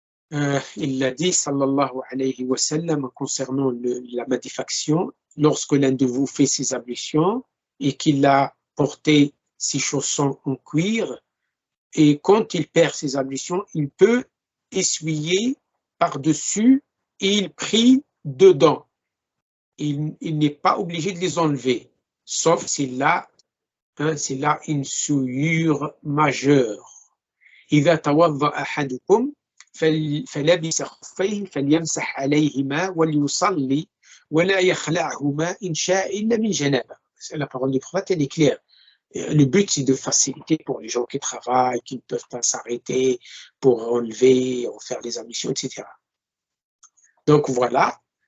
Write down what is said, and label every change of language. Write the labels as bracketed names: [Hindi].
[French] il a dit, sallallahu alayhi wa sallam, concernant la madifaction, lorsque l'un de vous fait ses ablutions et qu'il a porté ses chaussons en cuir, et quand il perd ses ablutions, il peut essuyer par-dessus et il prie dedans. Il n'est pas obligé de les enlever, sauf s'il a, c'est là une souillure majeure. [Arabic] إذا توضأ أحدكم فلبس خفيه فليمسح عليهما وليصلي ولا يخلعهما إن شاء إلا من جنابه. [French] La parole du prophète, elle est claire. Le but, c'est de faciliter pour les gens qui travaillent, qui ne peuvent pas s'arrêter pour enlever, faire des ablutions, etc. Donc voilà.